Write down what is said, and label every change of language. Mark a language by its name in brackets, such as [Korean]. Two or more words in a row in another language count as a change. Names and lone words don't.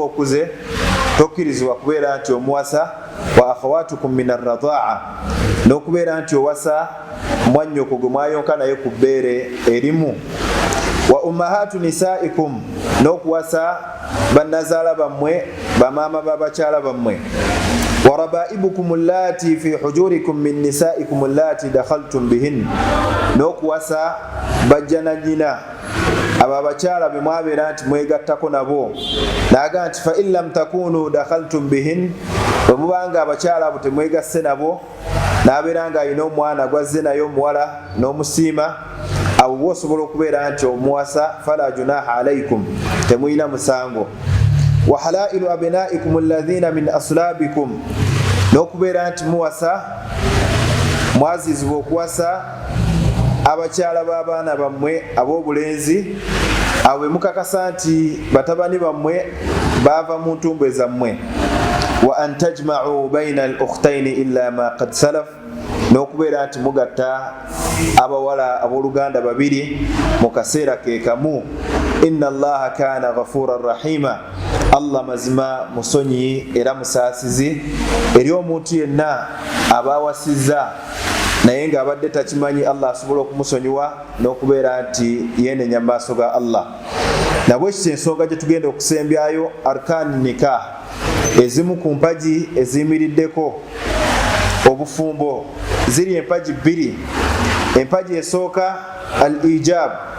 [Ganda] okuze tokkirizibwa kubeera nti omuwasa wa [Arabic] أخواتكم من الرضاعة [Ganda] n'okubeera nti owasa mwannyoko gwe mwayonka naye ku bbeere erimu [Arabic] وأمهات نسائكم [Ganda] n'okuwasa bannazaala bammwe bamaama b'abakyala bammwe [Arabic] وربائبكم اللاتي في حجوركم من نسائكم اللاتي دخلتم بهن [Ganda] n'okuwasa bajja na nnyina abo abakyala be mwabeera nti mwegattako nabo naga nti [Arabic] فإن لم تكونوا دخلتم بهن [Ganda] bwe mubanga abakyala abo temwegasse nabo n'abeera nga alina omwana gwazze naye omuwala n'omusiima abo bwosobola okubeera nti omuwasa [Arabic] فلا جناح عليكم [Ganda] temuyina musango [Arabic] وحلائل أبنائكم الذين من أصلابكم [Ganda] n'okubeera nti muwasa mwazizibwa okuwasa abakyala b'abaana bammwe ab'obulenzi abo bwe mukakasa nti batabani bammwe baava mu ntumbwe zammwe [Arabic] وأن تجمعوا بين الأختين إلا ما قد سلف [Ganda] n'okubeera nti mugatta abawala abooluganda babiri mu kaseera ke kamu [Arabic] إن الله كان غفورا رحيما [Ganda] allah mazima musonyi era musaasizi eri omuntu yenna abawasizza naye ng'abadde takimanyi allah asobola okumusonyiwa n'okubeera nti yeenenya mu maaso ga allah nabwe ekyo ensonga gye tugenda okusembyayo [Arabic] أركان النكاح [Ganda] ezimu ku mpagi eziyimiriddeko obufumbo ziri empagi 2 empagi esooka al ijab